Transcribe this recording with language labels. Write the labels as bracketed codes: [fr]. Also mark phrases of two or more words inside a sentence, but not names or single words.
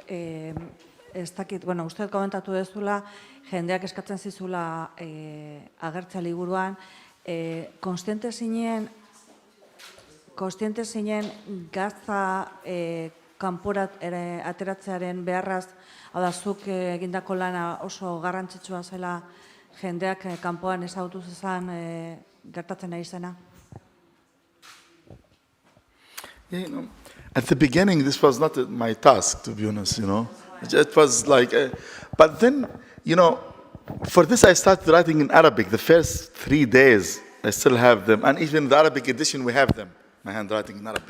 [eu] Ez dakit, uste komentatu dezula, jendeak eskatzen zizula agertzea liburuan, konstiente zinen Gaza kanpora ateratzearen beharraz, hau da, zuk egindako lana oso garrantzitsua zela jendeak kanpoan ezagutu zezan gertatzen ari zena? [en] At the beginning, this was not my task, to be honest, It was like, but then, for this I started writing in Arabic. The first 3 days, I still have them. And even the Arabic edition, we have them, my handwriting in Arabic.